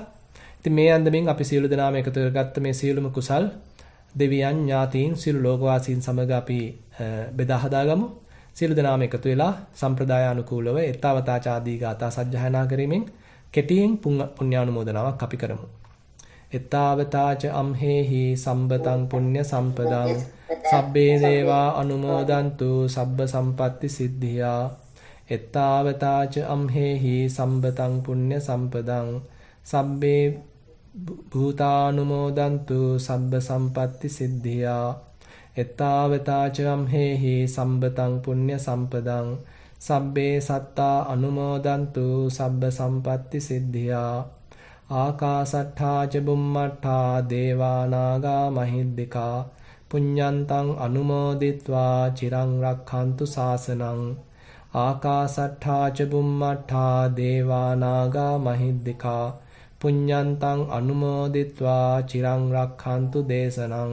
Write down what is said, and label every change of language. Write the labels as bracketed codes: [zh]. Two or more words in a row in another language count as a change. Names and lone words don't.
[si] ඉතින් මේ අන්දමින් අපි සියලු දෙනාම එකතු කරගත්ත මේ සියලුම කුසල් දෙවියන් ඥාතීන් සියලු ලෝකවාසීන් සමග අපි බෙදා හදාගමු. සියලු දෙනාම එකතු වෙලා සම්ප්‍රදාය අනුකූලව ඊතාවතා ආදී ගාථා සජ්ජායනා කිරීමෙන් කෙටියෙන් පුණ්‍යානුමෝදනාවක් අපි කරමු. [pi] ඊතාවතාච අම්හෙහි සම්බතං පුඤ්ඤ සම්පදං සබ්බේ දේවා අනුමෝදන්තු සබ්බ සම්පatti සිද්ධියා. ඊතාවතාච අම්හෙහි සම්බතං පුඤ්ඤ සම්පදං සබ්බේ භූතානුමෝදන්තු සබ්බ සම්පatti සිද්ධියා. ඊතාවතාච අම්හෙහි සම්බතං පුඤ්ඤ සම්පදං සබ්බේ සත්තා අනුමෝදන්තු සබ්බ සම්පatti සිද්ධියා. ආකාසට්ඨා ච බුම්මට්ඨා දේවා නාග මහිද්దికා පුඤ්ඤන්තං අනුමෝදිත්වා චිරං රක්ඛන්තු ශාසනං. ආකාසට්ඨා ච බුම්මට්ඨා දේවා නාග මහිද්దికා පුඤ්ඤන්තං අනුමෝදිත්වා චිරං රක්ඛන්තු දේශනං.